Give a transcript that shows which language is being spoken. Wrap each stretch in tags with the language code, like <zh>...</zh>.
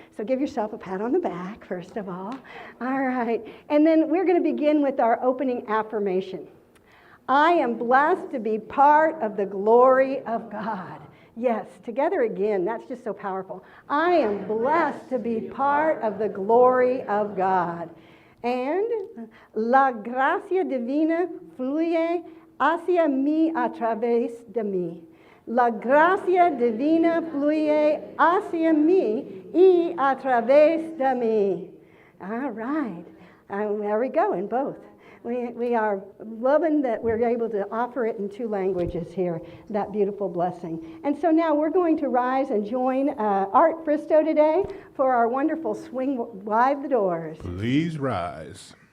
<en>So give yourself a pat on the back, first of all. All right. And then we're going to begin with our opening affirmation. I am blessed to be part of the glory of God. Yes, together again, that's just so powerful. I am blessed to be part of the glory of God.</en> <es>And la gracia divina fluye hacia mí a través de mí. La gracia divina fluye hacia mí y a través de mí.</es> <en>All right. There we go in both. We are loving that we're able to offer it in two languages here, that beautiful blessing. And so now we're going to rise and join Art Bristow today for our wonderful Swing Wide the Doors. Please rise.</en>